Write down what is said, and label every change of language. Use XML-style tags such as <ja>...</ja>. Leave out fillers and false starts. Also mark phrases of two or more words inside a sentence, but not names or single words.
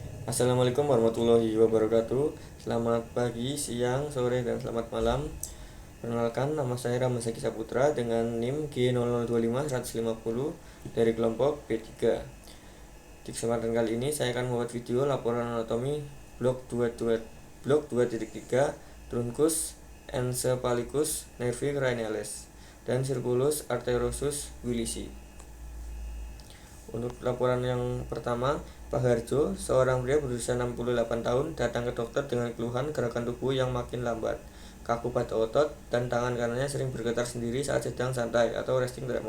<ar>السلام عليكم ورحمة الله وبركاته.</ar> <id>Selamat pagi, siang, sore, dan selamat malam. Perkenalkan, nama saya Ramazaki Saputra dengan NIM G0025150 dari kelompok B3. Di kesempatan kali ini saya akan membuat video laporan anatomi blok 2.3</id> <la>Truncus encephalicus nervi cranialis</la> <id>dan</id> <la>circulus arteriosus willisi.</la> <id>Untuk laporan yang pertama, Pak Harjo, seorang pria berusia 68 tahun, datang ke dokter dengan keluhan gerakan tubuh yang makin lambat, kaku pada otot, dan tangan kanannya sering bergetar sendiri saat sedang santai atau</id> <en>resting tremor.</en>